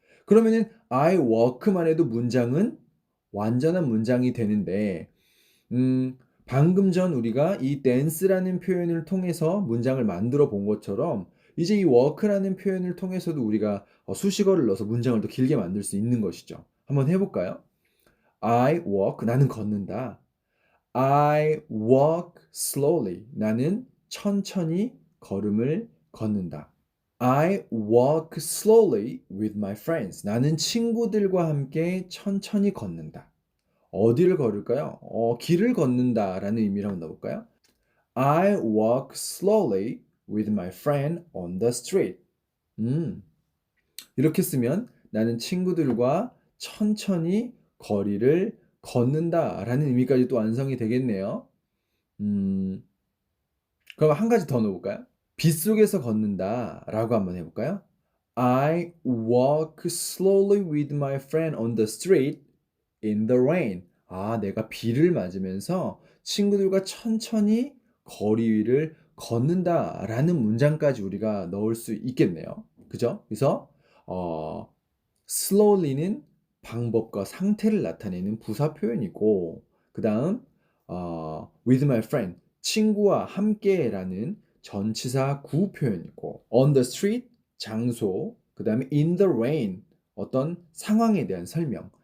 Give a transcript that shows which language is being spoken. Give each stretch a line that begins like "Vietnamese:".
Korean: 그러면은
English: I walk
Korean: 만 해도 문장은 완전한 문장이 되는데 방금 전 우리가 이 dance라는 표현을 통해서 문장을 만들어 본 것처럼 이제 이 walk라는 표현을 통해서도 우리가 수식어를 넣어서 문장을 더 길게 만들 수 있는 것이죠. 한번 해볼까요?
English: I walk,
Korean: 나는 걷는다.
English: I walk slowly,
Korean: 나는 천천히 걸음을 걷는다.
English: I walk slowly with my friends,
Korean: 나는 친구들과 함께 천천히 걷는다. 어디를 걸을까요? 길을 걷는다라는 의미로 한번 넣어볼까요?
English: I walk slowly with my friend on the street.
Korean: 음, 이렇게 쓰면 나는 친구들과 천천히 거리를 걷는다라는 의미까지 또 완성이 되겠네요. 음, 그럼 한 가지 더 넣어볼까요? 빗속에서 걷는다라고 한번 해볼까요?
English: I walk slowly with my friend on the street in the rain.
Korean: 아, 내가 비를 맞으면서 친구들과 천천히 거리 위를 걷는다라는 문장까지 우리가 넣을 수 있겠네요. 그죠? 그래서 slowly는 방법과 상태를 나타내는 부사 표현이고, 그 다음
English: with my friend,
Korean: 친구와 함께라는 전치사 구 표현이고,
English: on the street,
Korean: 장소, 그 다음에
English: in the rain,
Korean: 어떤 상황에 대한 설명.